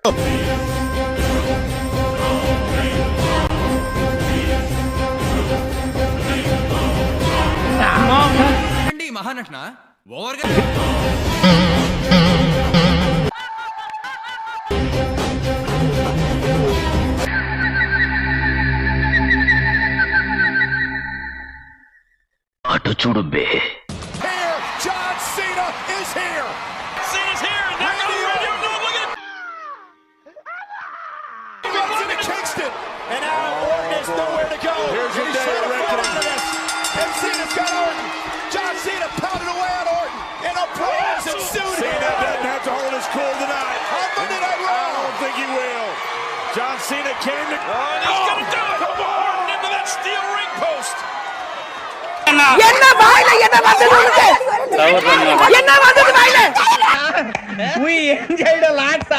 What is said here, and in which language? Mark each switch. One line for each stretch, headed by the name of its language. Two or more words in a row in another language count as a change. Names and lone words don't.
Telugu: మహానటన అటు చూడు బే.
English: John Cena is here. Cena's here. Into Kingston. And now Orton has nowhere to go. Here's your day of reckoning. And Cena's got Orton. John Cena pounded away on Orton. And applause ensued. Cena doesn't have to hold his cool tonight. On Monday Night Raw. I don't think he will. John Cena came to... Oh, he's going to do it. Orton into that steel ring post.
Tamil: என்ன வாயில என்ன வந்தது உனக்கு? என்ன வந்தது வாயில?
Telugu: ఏం చేయడం లాట్